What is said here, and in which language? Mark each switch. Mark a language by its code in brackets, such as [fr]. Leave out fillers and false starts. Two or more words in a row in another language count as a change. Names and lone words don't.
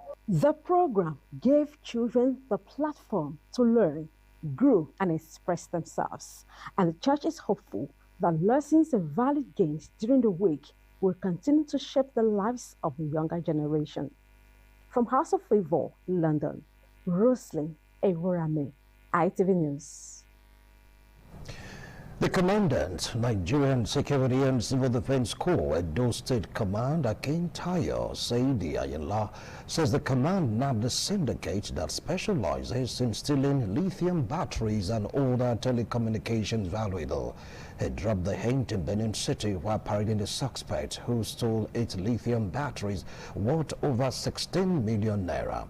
[en] The program gave children the platform to learn, grow, and express themselves. And the church is hopeful that lessons and valid gains during the week will continue to shape the lives of the younger generation. From House of Favor, London, Roslyn Eworame, ITV News. The Commandant, Nigerian Security and Civil Defense Corps, Edo State Command, Akin Tayo Saidi Ayinla, says the command nabbed a syndicate that specializes in stealing lithium batteries and other telecommunications valuable. He dropped the hint in Benin City while parading the suspect who stole 8 lithium batteries worth over 16 million naira.